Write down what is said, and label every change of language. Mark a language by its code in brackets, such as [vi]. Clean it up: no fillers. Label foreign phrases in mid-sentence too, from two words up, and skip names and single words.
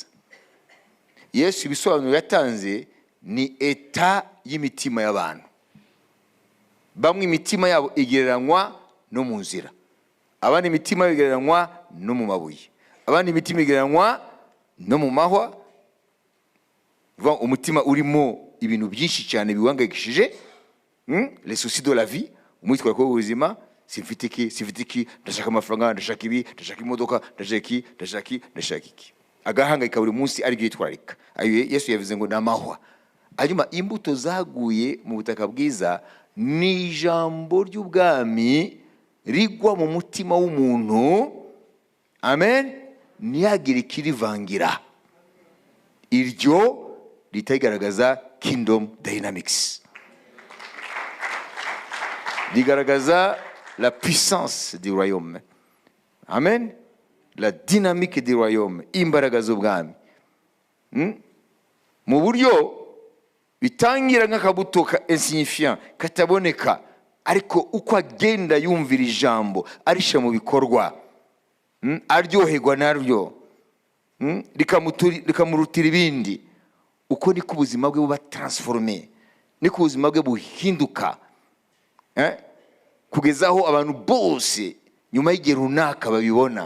[rw] Yesu ibisobanuro yatanze ni eta y'imitima y'abantu. Bamwe imitima yabo igereranywa no mu nzira, abandi imitima igereranywa no mu mabuye, abandi imitima igereranywa no mu mahwa. Umutima urimo ibintu byinshi cyane biwangayikishije, [fr] les soucis de la vie, [rw] umwitwaro w'ubuzima. Sifite iki, ndashaka amafaranga, ndashaka ibi, ndashaka imodoka, ndashaka iki. Agahangayika buri munsi ari byo yitwarika. Ayo Yesu yavuze ngo namahwa. Hanyuma imbuto zaguye mu butaka bwiza ni ijambo ry'ubwami rigwa mu mutima w'umuntu. Amen. Ntiyagire ikirivangira. Iryo ritagaragaza [en] kingdom dynamics. [fr] rigaragaza la puissance du royaume. Amen. La dynamique du royaume, [rw] imbaraga z'ubwami. Mu buryo bitangira nk'akabuto ka insignifiant kataboneka, ariko uko agenda yumvira ijambo arisha mu bikorwa, aryoherwa naryo, rikamurutira ibindi, uko niko ubuzima bwe buba transformé, niko ubuzima bwe buhinduka, kugeza aho abantu bose nyuma y'igihe runaka babibona.